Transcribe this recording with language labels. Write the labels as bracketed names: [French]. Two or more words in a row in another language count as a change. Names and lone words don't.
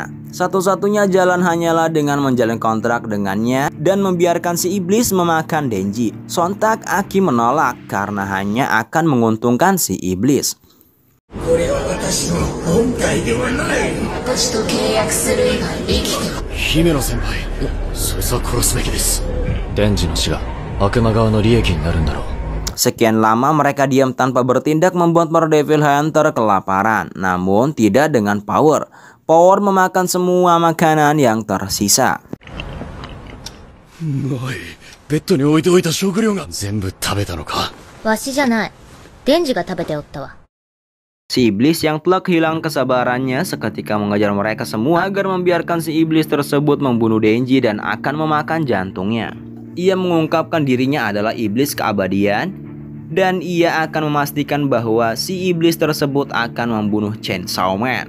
[Indonesian] Satu-satunya jalan hanyalah dengan menjalin kontrak dengannya dan membiarkan si iblis memakan Denji. Sontak Aki menolak karena hanya akan menguntungkan si iblis. [Japanese] Himeno senpai, そいつは殺すべきです。デンジの死が悪魔側の利益になるんだろう。 [Indonesian] Sekian lama mereka diam tanpa bertindak membuat para [English] Devil Hunter [Indonesian] kelaparan. Namun tidak dengan Power. Power memakan semua makanan yang tersisa. [Japanese] ベッドに置いておいた食料が全部食べたのか。わしじゃない。デンジが食べておったわ。 [Indonesian] Si iblis yang telah hilang kesabarannya seketika mengejar mereka semua agar membiarkan si iblis tersebut membunuh Denji dan akan memakan jantungnya. Ia mengungkapkan dirinya adalah iblis keabadian dan ia akan memastikan bahwa si iblis tersebut akan membunuh Chainsaw Man.